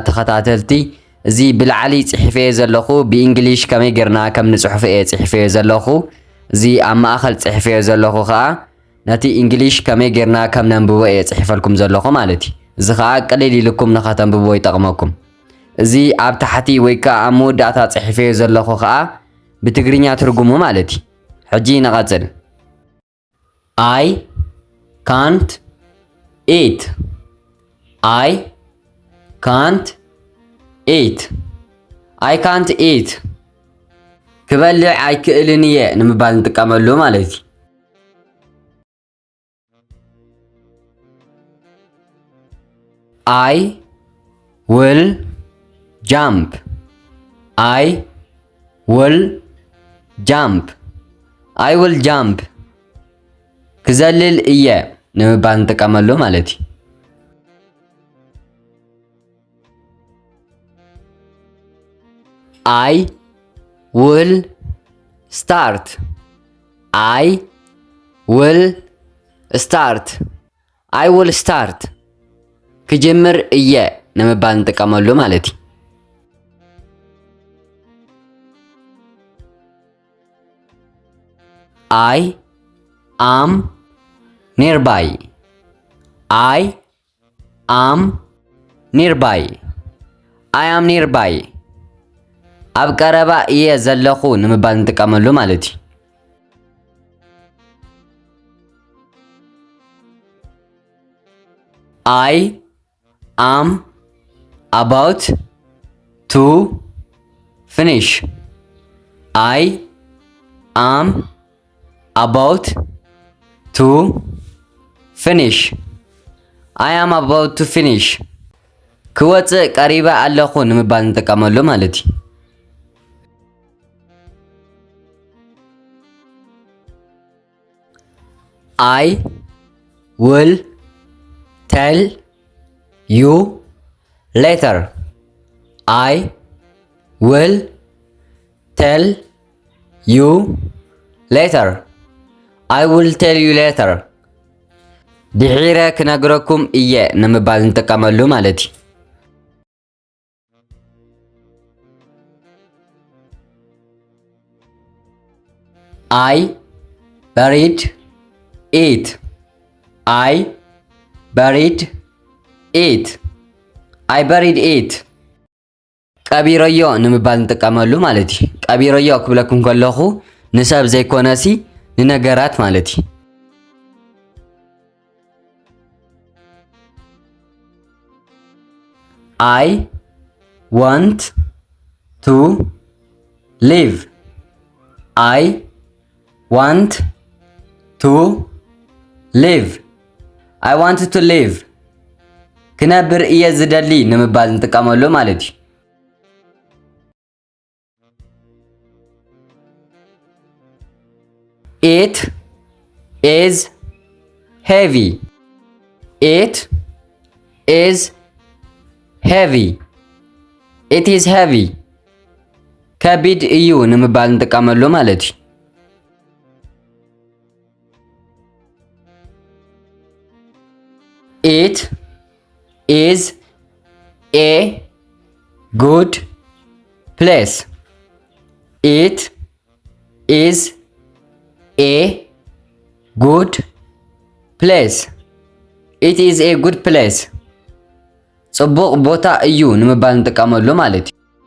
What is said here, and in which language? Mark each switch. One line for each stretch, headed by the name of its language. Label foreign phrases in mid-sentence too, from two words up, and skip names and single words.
Tigrinya: ተኸታተልቲ እዚ ብላዕሊ ጽሕፈየ ዘለኹ ብእንግሊሽ ከመይ ጌርና ከም ንጽሕፈ ጽሕፈየ ዘለኹ እዚ ኣብ ማእኸል ጽሕፈየ ዘለኹ ከዓ ነቲ እንግሊሽ ከመይ ጌርና ከም ነንብቦ ጽሕፈልኩም ዘለኹ ማለት እዩ እዚ ከዓ ቀሊል ኢልኩም ንኸተንብቦ ይጠቕመኩም እዚ ኣብ ታሕቲ ወይ ከዓ ኣብ መወዳእታ ጽሕፈየ ዘለኹ ከዓ ብትግርኛ ትርጉሙ ማለት እዩ ሕጂ ነቐጽል
English: I can't eat I can't eat
Tigrinya: ክበልዕ ኣይክእልን እየ ንምባል ንጥቀመሉ ማለት እዩ
English: I will jump
Tigrinya: ክዘልል እየ ንምባል ንጥቀመሉ ማለት እዩ
English: I will start
Tigrinya: ክጅምር እየ ንምባል ንጥቀመሉ ማለት እዩ
English: I am nearby
Tigrinya: ኣብ ቀረባ እየ ዘለኹ ንምባል ንጥቀመሉ ማለት እዩ
English: I am about to finish
Tigrinya: ክወፅእ ቀሪበ ኣለኹ ንምባል ንጥቀመሉ ማለት እዩ
English: I will tell you later
Tigrinya: ድሒረ ክነግረኩም እየ ንምባል ንጥቀመሉ ማለት እዩ
English: I buried it
Tigrinya: ቀቢረዮ ንምባል ንጥቀመሉ ማለት እዩ ቀቢረዮ ክብለኩም ከለኹ ንሰብ ዘይኮነሲ ንነገራት ማለት እዩ
English: I want to live
Tigrinya: ክነብር እየ ዝደሊ ንምባል ንጥቀመሉ ማለት እዩ
English: It is heavy
Tigrinya: ከቢድ እዩ ንምባል ንጥቀመሉ ማለት እዩ
English: It is a good place
Tigrinya: ጽቡቕ ቦታ እዩ ንምባል ንጥቀመሉ ማለት እዩ